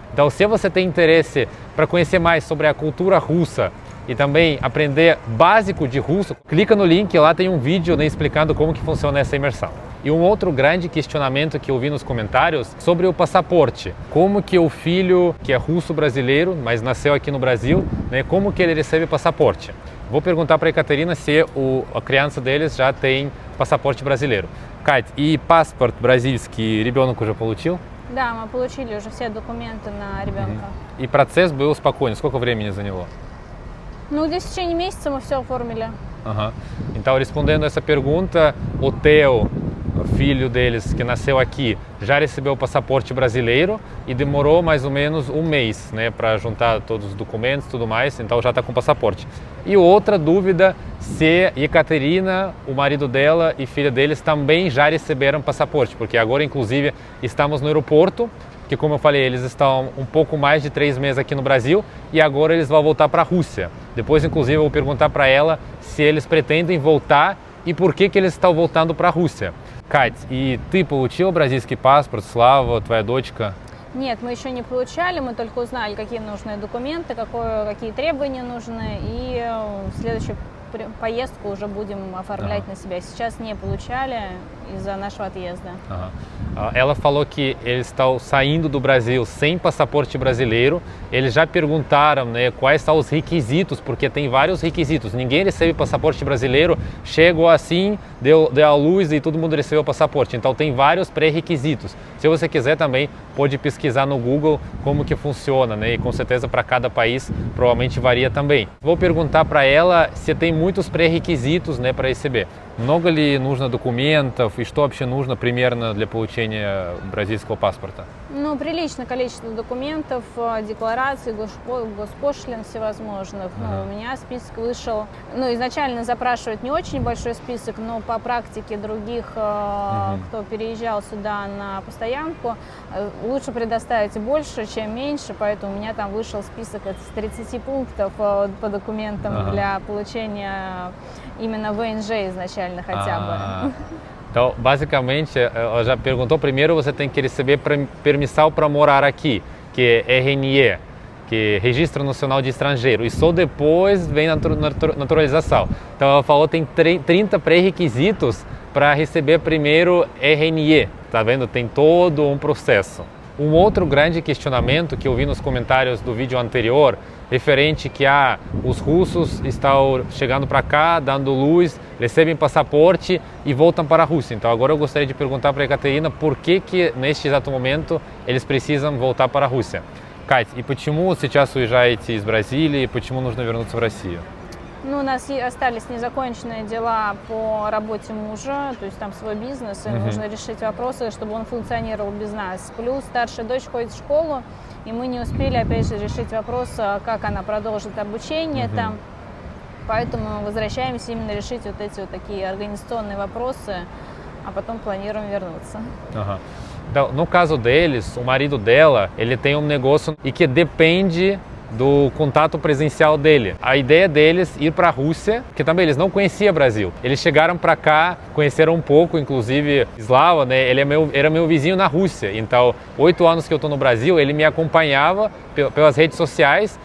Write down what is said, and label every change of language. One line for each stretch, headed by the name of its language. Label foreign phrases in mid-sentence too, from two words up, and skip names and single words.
Portuguese: Então se você tem interesse para conhecer mais sobre a cultura russa e também aprender básico de russo, clica no link, lá tem um vídeo, né, explicando como que funciona essa imersão. E um outro grande questionamento que eu vi nos comentários sobre o passaporte. Como que o filho que é russo-brasileiro, mas nasceu aqui no Brasil, né, como que ele recebe passaporte? Vou perguntar para a Ekaterina se a criança deles já tem passaporte brasileiro.
Russian: Кать, и паспорт бразильский ребенок уже получил? Да, мы получили уже все документы на ребенка. И процесс был спокойный. Сколько времени заняло? Где-то в течение месяца мы все оформили.
Portuguese: Então, respondendo essa pergunta, o Theo, filho deles que nasceu aqui, já recebeu o passaporte brasileiro e demorou mais ou menos um mês, né, para juntar todos os documentos e tudo mais, então já está com passaporte. E outra dúvida, se Ekaterina, o marido dela e filha deles também já receberam passaporte, porque agora inclusive estamos no aeroporto, que como eu falei, eles estão um pouco mais de 3 meses aqui no Brasil e agora eles vão voltar para a Rússia. Depois inclusive eu vou perguntar para ela se eles pretendem voltar e por que eles estão voltando para a Rússia.
Russian: Кать, и ты получила бразильский паспорт, Слава, твоя дочка? Нет, мы еще не получали, мы только узнали, какие нужны документы, какие требования нужны, и в следующую поездку уже будем оформлять на себя. Сейчас не получали из-за нашего отъезда.
Portuguese: Ela falou que eles estão saindo do Brasil sem passaporte brasileiro. Eles já perguntaram, né, quais são os requisitos, porque tem vários requisitos. Ninguém recebe passaporte brasileiro, chegou assim, deu a luz e todo mundo recebeu o passaporte. Então tem vários pré-requisitos. Se você quiser também pode pesquisar no Google como que funciona, né? E com certeza para cada país provavelmente varia também. Vou perguntar para ela se tem muitos pré-requisitos, né, para receber.
Russian: Много ли нужно документов и что вообще нужно примерно для получения бразильского паспорта? Ну, приличное количество документов, деклараций, госпошлин всевозможных. Ну, у меня список вышел. Ну, изначально запрашивать не очень большой список, но по практике других, кто переезжал сюда на постоянку, лучше предоставить больше, чем меньше, поэтому у меня там вышел список из 30 пунктов по документам для получения именно ВНЖ изначально хотя бы.
Portuguese: Então, basicamente, ela já perguntou, primeiro você tem que receber permissão para morar aqui, que é RNE, que é Registro Nacional de Estrangeiro, e só depois vem a naturalização. Então, ela falou que tem 30 pré-requisitos para receber primeiro RNE, tá vendo? Tem todo um processo. Um outro grande questionamento que eu vi nos comentários do vídeo anterior, referente que os russos estão chegando para cá, dando luz, recebem passaporte e voltam para a Rússia. Então agora eu gostaria de perguntar para a Ekaterina por que neste exato momento eles precisam voltar para a Русsia.
Russian: Кать, и почему сейчас уезжаете из Бразилии, почему нужно вернуться в Россию? Ну, у нас остались незаконченные дела по работе мужа, то есть там свой бизнес, и нужно решить вопросы, чтобы он функционировал без нас. Плюс старшая дочь ходит в школу, и мы не успели, опять же, решить вопрос, как она продолжит обучение там. Поэтому возвращаемся именно решить вот эти вот такие организационные вопросы, а потом планируем вернуться.
Portuguese: Então, no caso deles, o marido dela, ele tem um negócio e que depende do contato presencial dele. A ideia deles ir para a Rússia, que também eles não conheciam o Brasil. Eles chegaram para cá, conheceram um pouco, inclusive Slava, né? Ele era meu vizinho na Rússia. Então, 8 anos que eu estou no Brasil, ele me acompanhava pelas redes sociais.